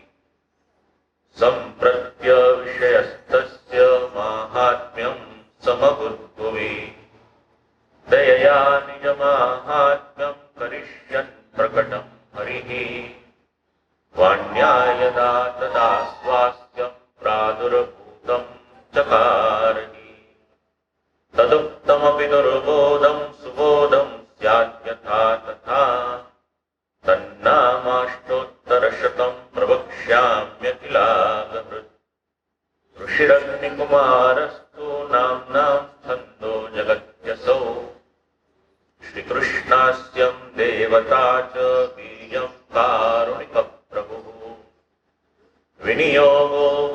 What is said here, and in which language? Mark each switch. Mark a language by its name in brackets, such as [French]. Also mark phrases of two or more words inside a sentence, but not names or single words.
[Sanskrit] સંપ્રત્ય વિષયસ્તસ્ય માહાત્મ્યમ સમભૂત્ભુવિ દયયા નિજ માહાત્મ્યમ કરિષ્યન પ્રકટમ હરિઃ વાણ્યાયદા તદા સ્વાસ્યમ પ્રાદુર્ભૂતમ ચકારહિ તદુક્તમ कमपि दुर्बोधं सुबोधं स्यात् यथा तथा तन्नामाष्टोत्तरशतं प्रवक्ष्याम्यखिलागहृत् ऋषिरग्निकुमारस्तु नाम्नां छन्दो जगत्यसौ श्रीकृष्णास्यं देवता च वीर्यं कारुणिकप्रभुः विनियोगो